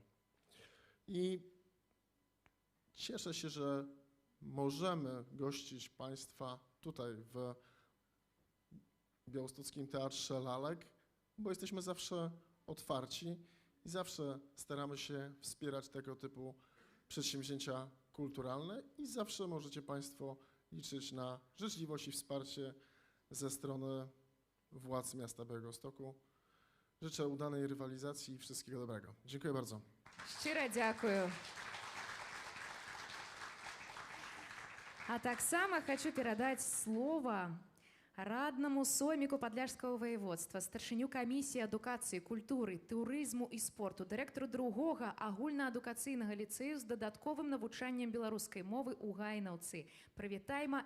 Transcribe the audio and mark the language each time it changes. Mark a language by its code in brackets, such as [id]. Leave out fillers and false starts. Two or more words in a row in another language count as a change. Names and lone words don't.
[pl] I cieszę się, że możemy gościć Państwa tutaj w Białostockim Teatrze Lalek, bo jesteśmy zawsze otwarci i zawsze staramy się wspierać tego typu przedsięwzięcia kulturalne i zawsze możecie Państwo liczyć na życzliwość i wsparcie ze strony władz miasta Białegostoku. Życzę udanej rywalizacji i wszystkiego dobrego. Dziękuję bardzo. [uk] Щиро дякую. [be] А таксама хочу перадаць слова раднаму сойміку Падляшскага воеводства, старшыню камісіі адукацыі, культуры, турызму і спорту, дырэктару другога агульнаадукацыйнага ліцэю з дадатковым навучаннем беларускай мовы ў Гайнаўцы.